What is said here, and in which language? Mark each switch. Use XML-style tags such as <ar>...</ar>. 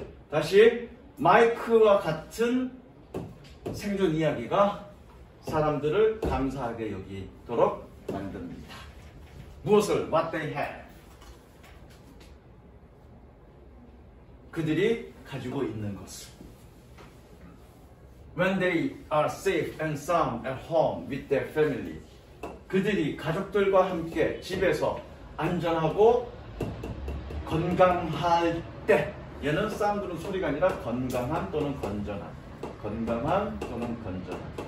<ko>다시 마이크와 같은 생존 이야기가 사람들을 감사하게 여기도록 만듭니다. 무엇을?</ko> <en>what they have.</en> <ko>그들이 가지고 있는 것을.</ko> <en>when they are safe and sound at home with their family.</en> <ko>그들이 가족들과 함께 집에서 안전하고 건강할 때. 얘는 사운드는 소리가 아니라 건강한 또는 건전한. 건강한 또는 건전한.</ko>